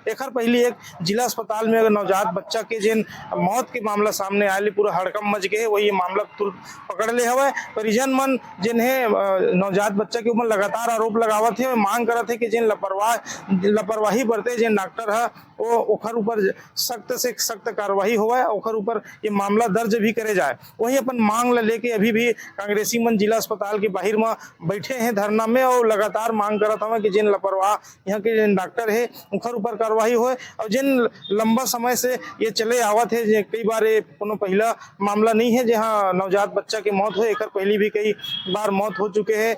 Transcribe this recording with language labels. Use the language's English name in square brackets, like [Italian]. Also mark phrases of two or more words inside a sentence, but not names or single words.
[Chhattisgarhi] एकर पहले एक जिला अस्पताल में नवजात बच्चा के जिन मौत के मामला सामने आये, पूरा हड़कम मच गए, वही मामला तुरंत पकड़ ले हवा। परिजन मन जिन्हें नवजात बच्चा के ऊपर लगातार आरोप लगावत है, मांग करत है कि जिन लापरवाही बरते जिन डॉक्टर है वो ओखर ऊपर सख्त से सख्त कार्रवाई होवे, ओखर ऊपर ये मामला दर्ज भी करे जाए। वही अपन मांग लेके अभी भी कांग्रेसी मन जिला अस्पताल के बाहर में बैठे हैं धरना में और लगातार मांग करत हवे कि जिन लापरवाह यहाँ के जिन डॉक्टर है ओखर ऊपर कार्रवाई होए। और जिन लंबा समय से ये चले आवत है, कई बार ये कोनो पहला मामला नहीं है जहाँ नवजात बच्चा की मौत हो, एकर पहले भी कई बार मौत हो चुके हैं।